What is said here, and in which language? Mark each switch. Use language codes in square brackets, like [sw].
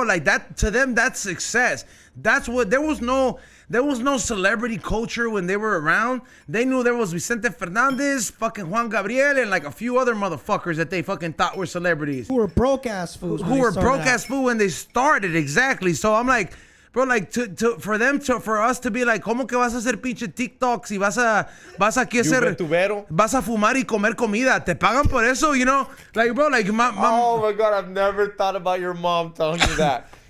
[en] Like, that to them, that's success. That's what there was no celebrity culture when they were around. They knew there was Vicente Fernandez, fucking Juan Gabriel, and like a few other motherfuckers that they fucking thought were celebrities. Who were broke ass fools. Who were broke ass fool when they started, exactly. So I'm like, bro, like for us to be like, [es] ¿cómo que vas a hacer pinche TikToks y vas a aquí hacer, YouTubero. vas a fumar y comer comida? Te pagan por eso, [en] you know? Like, bro, like Oh my god, I've never thought about your mom telling you that.